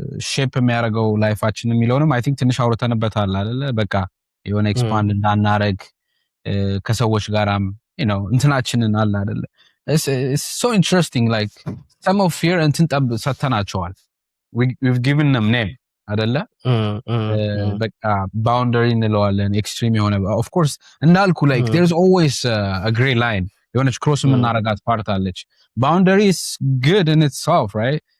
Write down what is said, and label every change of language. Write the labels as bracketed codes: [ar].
[am] ሼፕ የሚያደርገው ላይፋችን የሚለውንም አይ ቲንክ ትንሽ አውርተንበታል አይደለ? በቃ የሆነ ኤክስፓንድ እንዳናረግ ከሰዎች ጋራም እንትናችንን አለ አይደለ? [en] It's so interesting, like some of fear [am] እንትን ሰተናቸዋል. [en] We've given them name [am] አይደለ? በቃ ባውንደሪ እንለዋለን ኤክስትሪም የሆነ [en] of course [am] እንዳልኩ [en] like there's always a gray line [am] የሆነች ክሮስ የምናረጋት ፓርት አለች. [en] Boundary is good in itself, right?